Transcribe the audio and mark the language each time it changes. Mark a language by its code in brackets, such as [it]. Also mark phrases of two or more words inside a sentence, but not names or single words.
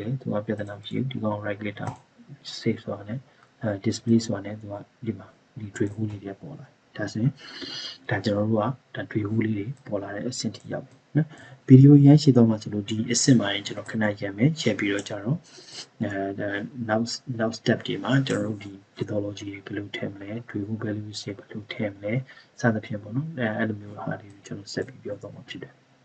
[my] လေသူကပြဿနာမရှိဘူးဒီကောင် [en] right click [my] တောင်း save ဆိုတာနဲ့display ဆိုတာနဲ့သူကဒီမှာဒီ [en] tray hole [my] လေးတွေပေါ်လာဒါဆိုရင်ဒါကျွန်တော်တို့ကဒါ [en] tray hole [my] လေးတွေပေါ်လာတဲ့အဆင့်ထိရောက်ပြီနော်ဗီဒီယိုရမ်းရှည်တော့မှဆိုလို့ဒီအဆင့်မှာရင်ကျွန်တော်ခဏရံမယ်ရှယ်ပြီးတော့ကြတော့နောက် step တွေမှာကျွန်တော်တို့ဒီ methodology တွေဘယ်လိုထည့်မလဲ [en] tray hole value [my] တွေဘယ်လိုထည့်မလဲစသဖြင့်ပေါ့နော်အဲ့လိုမျိုးဟာတွေကျွန်တော်ဆက်ပြီးပြောသွားမှာဖြစ်တယ်